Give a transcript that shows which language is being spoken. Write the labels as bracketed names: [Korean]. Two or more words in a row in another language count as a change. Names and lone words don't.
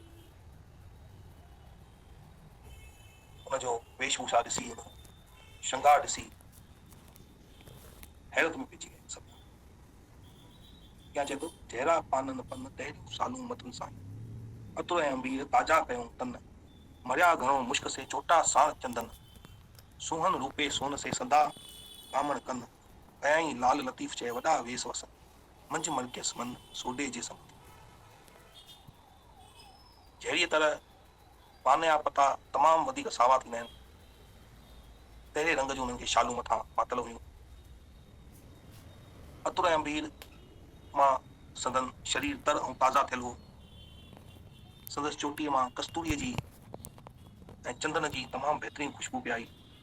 [Sindhi] उनजो वेशभूषा ॾिसी श्रंगार ॾिसी हैरत में पइजी विया सभु। या चए थो जहिड़ा पानन पन तहिड़ियूं सालूं मथुनि सां अतुर ऐं अंबीर ताज़ा कयूं तन मरिया घणो मुश्क से चोटा साण चंदन सुहन रूपे सोन से सदा कामण कन कयाई लाल लतीफ़ चए वॾा वेस वसन मंझ मलकियस मन सोडे जे सम। जहिड़ी तरह पान जा पता तमामु वधीक सावा थींदा आहिनि तहिड़े रंग जूं उन्हनि खे शालूं मथां पातल हुयूं। अतुर ऐं अंबीर मां संदन शरीर तर ऐं ताज़ा थियल हो। संदसि चोटीअ मां कस्तूरीअ जी ऐं चंदन जी तमामु बहितरीन ख़ुशबू पई आई।